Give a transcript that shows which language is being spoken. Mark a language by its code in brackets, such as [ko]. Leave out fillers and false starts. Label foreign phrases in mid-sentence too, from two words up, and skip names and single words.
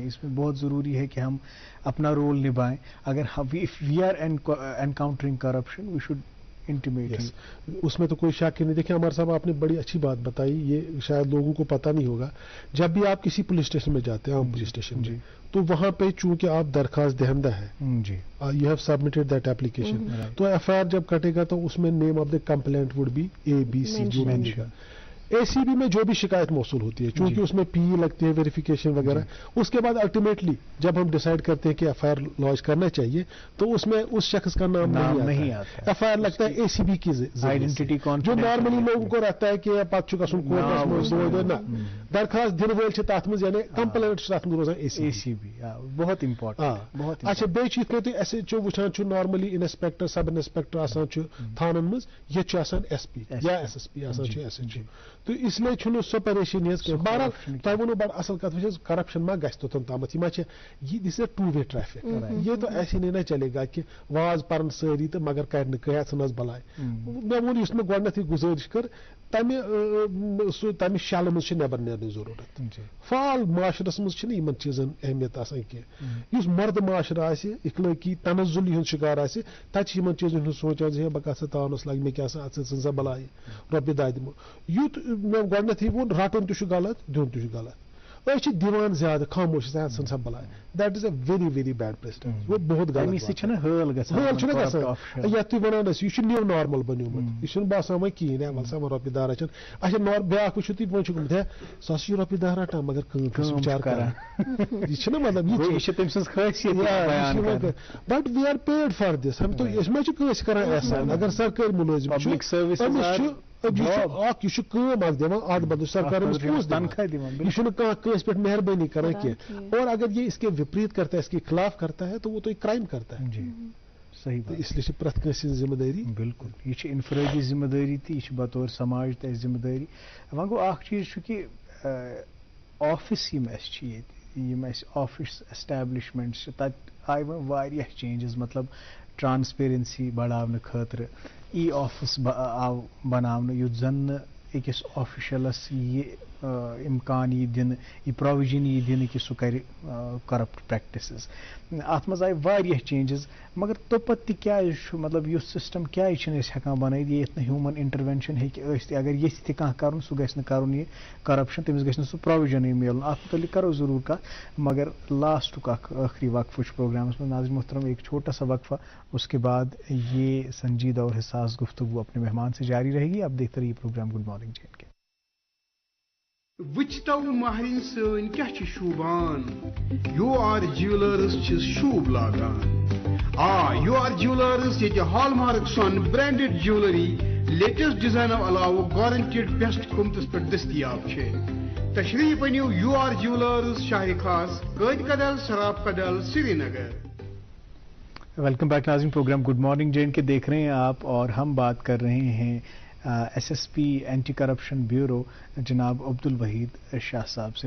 [ur] اس میں بہت ضروری ہے کہ ہم اپنا رول نبھائیں. اگر [en] we are encountering corruption we should intimate. [ur] اس میں تو کوئی شک ہی نہیں. دیکھیں عمر صاحب، آپ نے بڑی اچھی بات بتائی، یہ شاید لوگوں کو پتہ نہیں ہوگا. جب بھی آپ کسی پولیس اسٹیشن میں جاتے ہیں، عام پولیس اسٹیشن میں، تو وہاں پہ چونکہ آپ درخواست دہندہ ہے، [en] You have submitted that application, [ur] تو ایف آئی آر جب کٹے گا تو اس میں [en] name of the complainant would be ABC [ur] جو مینشن گا. ACB میں جو بھی شکایت موصول ہوتی ہے، چونکہ اس میں پی لگتی ہے، ویریفیکیشن وغیرہ، اس کے بعد الٹیمیٹلی جب ہم ڈیسائیڈ کرتے ہیں کہ ایف آئی آر لانچ کرنا چاہیے تو اس میں اس شخص کا نام نہیں آتا. ایف آئی آر لگتا ہے ACB کی آئیڈینٹی جو نارملی لوگوں کو رہتا ہے کہ [ks] پتہ گھن کورٹس نہ درخواست دن ول تر مز یعنی کمپلینٹ تر مز روزان [ur] ACB. بہت امپورٹنٹ. [ks] اچھا بیٚیہِ چھِ یِتھ کٔنۍ تُہۍ ایس ایچ او وٕچھان چھُ نارملی انسپیکٹر سب انسپیکٹر آسان چھُ تھانن منٛز، ییٚتہِ چھُ آسان SP یا SSP آسان چھُ SHO. [ur] تو اس لیے [ks] چھُنہٕ سۄ پریشٲنی حظ کینٛہہ. بہرحال تۄہہِ ووٚنوٕ بڑٕ اصل کتھ وٕچھ حظ، کرپشن ما گژھِ توٚتن تامتھ. یہِ ما چھِ یہِ [en] this a two way traffic. [ur] یہ تو ایسے نہیں نہ چلے گا [ks] کہ واز پرن سٲری تہٕ مگر کرِ نہٕ کینٛہہ ژھٕنس بلاے. مےٚ ووٚن یُس مےٚ گۄڈنیتھٕے گُزٲرِش کٔر تمہِ شلہٕ منٛز چھِ نٮ۪بر نیرنٕچ ضروٗرت. فال معاشرس منٛز چھِنہٕ یِمن چیٖزن اہمیت آسان کینٛہہ. یُس مرد معاشرٕ آسہِ، اخلٲقی تنزُلی ہُنٛد شکار آسہِ، تتہِ چھِ یِمن چیٖزن ہُنٛد سونچان زِ ہے بہٕ کتھ سا تاونس لگہِ مےٚ کیٛاہ سا ژٕ ژھٕن سا بلاے رۄپیہِ دہ دِمو. یُتھ مےٚ گۄڈنیتھٕے ووٚن رٹُن تہِ چھُ غلط، دیُن تہِ چھُ غلط. أسۍ چھِ دِوان زیادٕ خاموش ژھٕن سا بلاے. [en] That is a very very bad precedent. [ur] وہ بہت غلط [ks] چھُنہ گژھان. یتھ تُہۍ ونان ٲسِو یہِ چھُ نیو نارمل بنیومُت. یہِ چھُنہٕ باسان وۄنۍ کِہیٖنۍ. ہے وَلہٕ سا وۄنۍ رۄپیہِ دہ رچھن. اچھا بیاکھ وٕچھِو تُہۍ وۄنۍ چھُ گوٚمُت ہے سُہ ہسا چھُ رۄپیہِ دہ رٹان مگر کٲم چھُس بِچارٕ کران. یہِ چھُنہ مطلب یہِ چھِ تٔمۍ سٕنٛز خٲصیت. [en] But we are paid for this. [ur] ہم تو [ks] أسۍ ما چھِ کٲنٛسہِ کران احسان. اگر سرکٲرۍ مُلٲزِم چھُ أمِس چھُ اکھ یہِ چھُ کٲم اکھ دِوان اتھ بدلہٕ سرکار أمِس پونٛسہٕ دِوان. یہِ چھُنہٕ کانٛہہ کٲنٛسہِ پٮ۪ٹھ مہربٲنی کران کینٛہہ. [ur] اور اگر یہ اس کے وپریت کرتا ہے، اس کے خلاف کرتا ہے تو وہ تو ایک کرائم کرتا ہے. صحیح. [ks] اس لیے پرٛٮ۪تھ کٲنٛسہِ ہٕنٛز ذمہٕ دٲری. بالکل یہ چھِ انفرٲدی ذمہ دٲری تہِ، یہ چھِ بطور سماج تہِ اَسہِ ذمہ دٲری. وۄنۍ گوٚو اکھ چیٖز چھُ کہِ آفِس یِم اَسہِ چھِ ییٚتہِ، یِم اَسہِ آفِس ایسٹیبلشمنٹس چھِ، تَتہِ آیہِ وۄنۍ واریاہ چینجز. مطلب ٹرانسپیرنسی بڑاونہٕ خٲطرٕ آفِس آو بناونہٕ یُتھ زن نہٕ أکِس آفِشلس یہِ امکان یی دِنہٕ، یہِ پرووِجن یی دِنہٕ کہِ سُہ کرِ [en] corrupt practices. [ks] اتھ منٛز آیہِ واریاہ چینجز. مگر توپت تہِ کیازِ چھُ مطلب یُس سسٹم کیازِ چھِنہٕ أسۍ ہٮ۪کان بنٲیِتھ ییٚتہِ نہٕ [en] human intervention [ks] ہیٚکہِ ٲسِتھ. اگر ییٚژھِ تہِ کانٛہہ کرُن سُہ گژھِ نہٕ کرُن یہِ کرپشن، تٔمِس گژھِ نہٕ سُہ پرووِجنٕے میلُن. اتھ متعلق کرو ضروٗر کتھ. مگر لاسٹُک اکھ ٲخری وقفہٕ چھُ پروگرامس منٛز. [ur] ناظرین محترم ایک چھوٹا سا وقفہ، اس کے بعد یہ سنجیدہ اور حساس گفتگو اپنے مہمان سے جاری رہے گی. آپ دیکھتے رہیے پروگرام [en] Good Morning J and K. [ks] وچتو مہرین سن کیا چھ شوبان، یو آر جیولرز چھ شوب لاگان. [ur] یو آر جیولرز یہ ہال مارک سون [en] branded jewellery latest design [ur] علاوہ [en] guaranteed best [ur] قیمتس پہ دستیاب ہے. [ks] تشریف انیو یو آر جیولرز، شاہ خاص، قید کدل، سراب کدل، سری نگر. [ur] ویلکم بیک ناظرین، پروگرام [en] Good Morning J and K [ur] دیکھ رہے ہیں آپ، اور ہم بات کر رہے ہیں SSP [en] Anti Corruption Bureau [ur] جناب عبدالوحید شاہ صاحب سے.